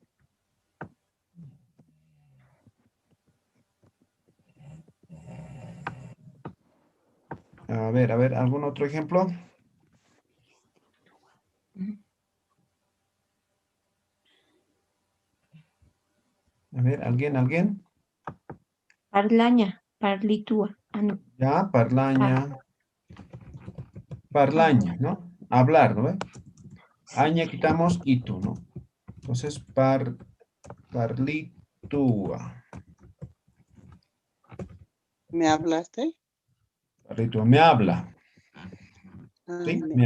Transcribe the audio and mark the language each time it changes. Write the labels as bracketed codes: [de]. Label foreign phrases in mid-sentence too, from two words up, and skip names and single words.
[es] A ver, ¿algún otro ejemplo? A ver, ¿alguien? [ay] Parlaña, parlitua. Ah, no. Ya, parlaña. Parlaña, [es] ¿no? Hablar, ¿no? Aña quitamos itu, ¿no? Entonces, parlitua. ¿Me hablaste? Parlitua, me habla. Ah, ¿Sí? me